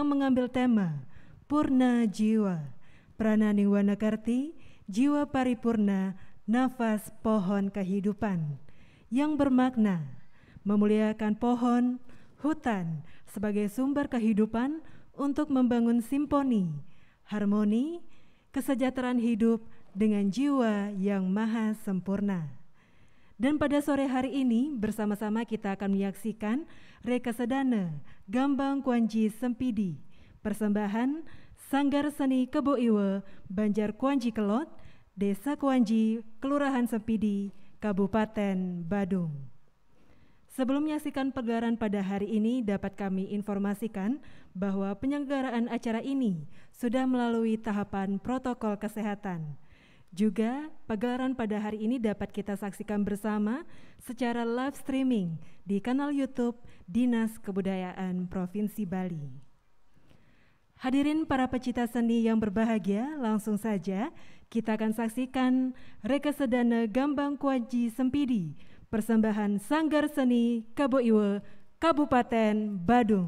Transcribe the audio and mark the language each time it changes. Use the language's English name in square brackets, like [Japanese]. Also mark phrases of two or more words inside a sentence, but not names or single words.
[Indonesian] mengambil tema Purna Jiwa, Prananing Wanakarti, Jiwa Paripurna, Nafas Pohon Kehidupan, yang bermakna memuliakan pohon, hutan sebagai sumber kehidupan untuk membangun simponi, harmoni, kesejahteraan hidup dengan jiwa yang maha sempurna. Dan pada sore hari ini bersama-sama kita akan menyaksikan Rekasadana Gambang Kuanji Sempidi, persembahan Sanggar Seni Kebo Iwe, Banjar Kuanji Kelot, Desa Kuanji, Kelurahan Sempidi, Kabupaten Badung. Sebelum menyaksikan pegelaran pada hari ini, dapat kami informasikan bahwa penyelenggaraan acara ini sudah melalui tahapan protokol kesehatan. Juga pegelaran pada hari ini dapat kita saksikan bersama secara [English] live streaming [Indonesian] di kanal YouTube Dinas Kebudayaan Provinsi Bali. Hadirin para pecinta seni yang berbahagia, langsung saja kita akan saksikan Rekasadana Gambang Kuanji Sempidi, persembahan Sanggar Seni Kebo Iwe, Kabupaten Badung.